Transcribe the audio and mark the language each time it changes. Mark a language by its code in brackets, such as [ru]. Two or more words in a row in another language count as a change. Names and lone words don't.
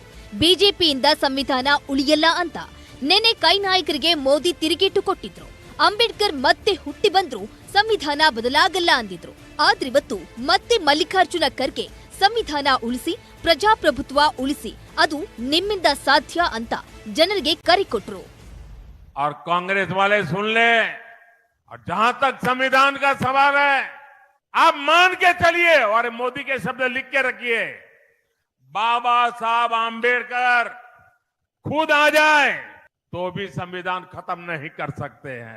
[kn] ಬಿಜೆಪಿಯಿಂದ ಸಂವಿಧಾನ ಉಳಿಯಲ್ಲ ಅಂತ ನೆನೆ ಕೈ ನಾಯಕರಿಗೆ ಮೋದಿ ತಿರುಗೇಟು ಕೊಟ್ಟಿದ್ರು. ಅಂಬೇಡ್ಕರ್ ಮತ್ತೆ ಹುಟ್ಟಿ ಬಂದ್ರು ಸಂವಿಧಾನ ಬದಲಾಗಲ್ಲ ಅಂದಿದ್ರು. ಆದ್ರಿವತ್ತು ಮತ್ತೆ ಮಲ್ಲಿಕಾರ್ಜುನ ಖರ್ಗೆ ಸಂವಿಧಾನ ಉಳಿಸಿ ಪ್ರಜಾಪ್ರಭುತ್ವ ಉಳಿಸಿ ಅದು ನಿಮ್ಮಿಂದ ಸಾಧ್ಯ ಅಂತ ಜನರಿಗೆ ಕರೆ ಕೊಟ್ರು. [hi] और कांग्रेस वाले सुन ले, और जहां तक संविधान का सवाल है, आप मान के चलिए और मोदी के शब्द लिख के रखिए, बाबा साहब आंबेडकर खुद आ जाए तो भी संविधान खत्म नहीं कर सकते हैं.